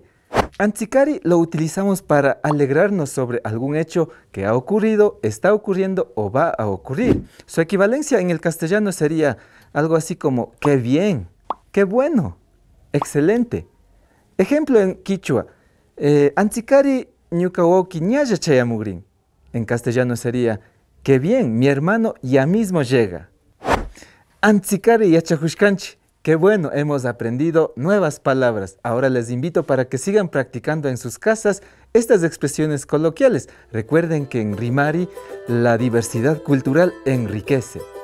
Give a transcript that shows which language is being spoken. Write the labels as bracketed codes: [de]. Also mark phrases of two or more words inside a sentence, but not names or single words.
[es] Antsikari lo utilizamos para alegrarnos sobre algún hecho que ha ocurrido, está ocurriendo o va a ocurrir. Su equivalencia en el castellano sería algo así como qué bien, qué bueno, excelente. Ejemplo en Quichua, [qu] antsikari ñukawoki ñalla chayamugrin. [es] En castellano sería qué bien, mi hermano ya mismo llega. [qu] Antsikari yachajushkanchi. [es] Qué bueno, hemos aprendido nuevas palabras. Ahora les invito para que sigan practicando en sus casas estas expresiones coloquiales. Recuerden que en Rimari la diversidad cultural enriquece.